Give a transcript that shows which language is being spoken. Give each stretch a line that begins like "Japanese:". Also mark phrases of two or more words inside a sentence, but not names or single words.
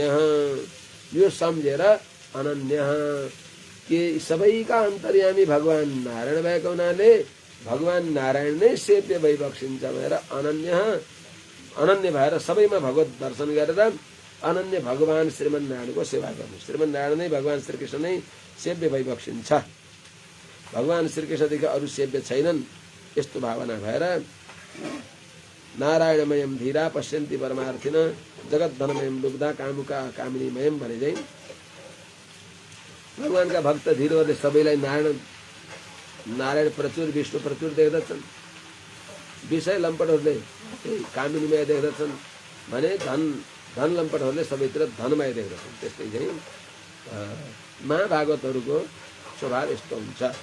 Nepali: यो सम्झेर अनन्य के सबैका अन्तर्यामी भगवान नारायण भएका हुनाले भगवान नारायण नै सेव्य भइबक्सिन्छ भनेर अनन्य भएर सबैमा भगवत दर्शन गरेर अनन्य भगवान श्रीमन्नारायणको सेवा गर्नु। श्रीमन्नारायण नै भगवान श्रीकृष्ण नै सेव्य भइबक्सिन्छ, भगवान श्रीकृष्णदेखि अरू सेव्य छैनन्, यस्तो भावना भएर
Sanskrit: नारायणमयम धीरा पश्यन्ति परमार्थिन जगद्धनमयम लुब्धा कामुका कामिनीमयम
Nepali: भने चाहिँ भगवानका भक्त धीरहरूले सबैलाई नारायण प्रचुर विष्णु प्रचुर देख्दछन्, विषय लम्पटहरूले कामिनीमय देख्दछन् भने धन लम्पटहरूले सबैतिर धनमय देख्दछन्। त्यस्तै चाहिँ महाभागवतहरूको स्वभाव यस्तो हुन्छ।